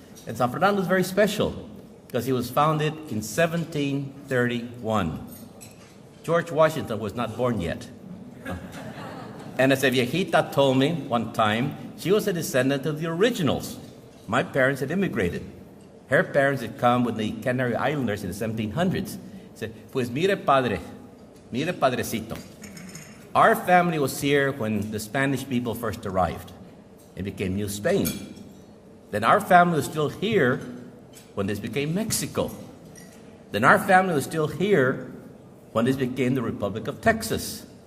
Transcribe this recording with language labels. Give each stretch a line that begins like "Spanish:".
English: And San Fernando was very special because he was founded in 1731. George Washington was not born yet. And as a viejita told me one time, she was a descendant of the originals. My parents had immigrated. Her parents had come with the Canary Islanders in the 1700s. Said,
Spanish: pues mire padrecito.
English: Our family was here when the Spanish people first arrived. It became New Spain. Then our family was still here when this became Mexico. Then our family was still here when this became the Republic of Texas.